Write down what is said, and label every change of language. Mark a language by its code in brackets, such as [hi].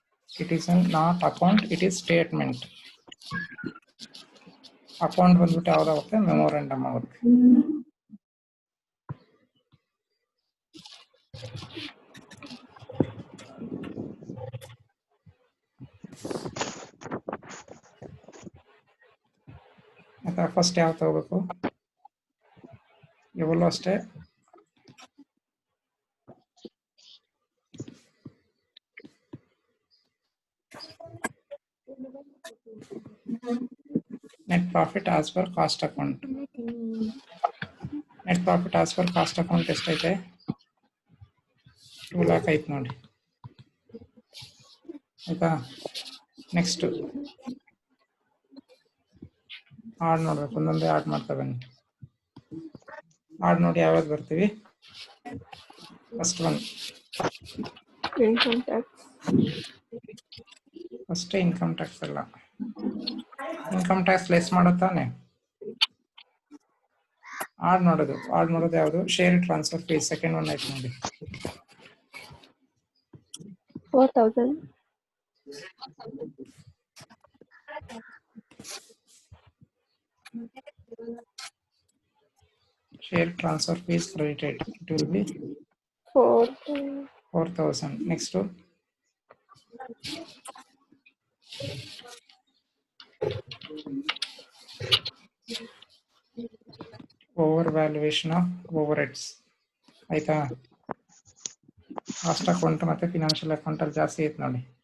[en] It is not account, it is statement. [kn] Account ಬಂದ್ಬಿಟ್ಟು ಯಾವ್ದಾಗುತ್ತೆ, memorandum ಆಗುತ್ತೆ. ಆಯ್ತಾ? ಫಸ್ಟ್ ಯಾವ ತಗೋಬೇಕು, ಇವೆಲ್ಲೂ ಅಷ್ಟೇ. [en] net profit as per cost account. net profit as per cost account [kn] ಎಷ್ಟೈತೆ, 2 lakh ಐತೆ ನೋಡಿ. ಆಯ್ತಾ? ನೆಕ್ಸ್ಟ್ ಆಡ್ ನೋಡ್ಬೇಕು, ಒಂದೊಂದೇ ಆಡ್ ಮಾಡ್ತಾ ಬನ್ನಿ. ಆಡ್ ನೋಡಿ ಯಾವ್ಯಾವ್ದು ಬರ್ತೀವಿ. First one [en] Income tax. [kn] ಅಷ್ಟೇ ಇನ್ಕಮ್ ಟ್ಯಾಕ್ಸ್ ಅಲ್ಲ, ಇನ್ಕಮ್ ಟ್ಯಾಕ್ಸ್ ಲೆಸ್ ಮಾಡುತ್ತಾನೆ. ಆಡ್ ಮಾಡೋದು ಯಾವುದು? Share transfer fees. Second one ಆಯ್ತು ನೋಡಿ. [en] 4,000. Share transfer fees credited. It will be 4,000. Next one. Overvaluation of overheads. [kn] ಆಯ್ತಾ? ಕಾಸ್ಟ್ ಅಕೌಂಟ್ ಮತ್ತೆ ಫಿನಾನ್ಷಿಯಲ್ ಅಕೌಂಟ್ ಅಲ್ಲಿ ಜಾಸ್ತಿ ಐತೆ ನೋಡಿ.